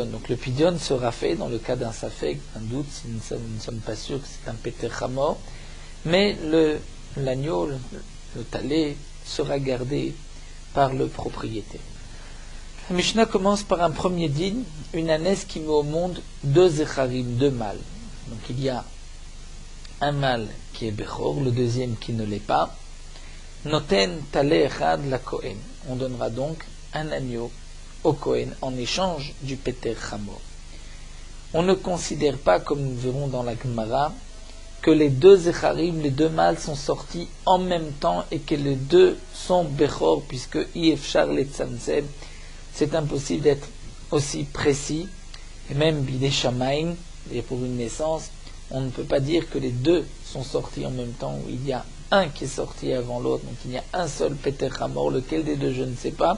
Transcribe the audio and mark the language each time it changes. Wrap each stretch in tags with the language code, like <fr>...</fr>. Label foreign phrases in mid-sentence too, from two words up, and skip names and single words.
<fr>Donc le pidion sera fait dans le cas d'un Safek, un doute, si nous ne sommes pas sûrs que c'est un</fr> <he>פטר חמור,</he> <fr>mais l'agneau, le talé, sera gardé par le propriétaire. La Mishnah commence par un premier digne, une ânesse qui met au monde deux Zecharim, deux mâles. Donc il y a un mâle qui est Bechor, le deuxième qui ne l'est pas.</fr> <he>נותן טלה אחד לכהן.</he> <fr>On donnera donc un agneau au Kohen en échange du</fr> <he>פטר חמור.</he> <fr>On ne considère pas, comme nous verrons dans la Gemara, que les deux Zecharim, les deux mâles sont sortis en même temps et que les deux sont Bechor, puisque</fr> <he>אי אפשר לצמצם,</he> <fr>c'est impossible d'être aussi précis, et même</fr> <he>בידי שמים,</he> <fr>et pour une naissance, on ne peut pas dire que les deux sont sortis en même temps, où il y a un qui est sorti avant l'autre, donc il y a un seul</fr> <he>פטר חמור,</he> <fr>lequel des deux je ne sais pas.</fr>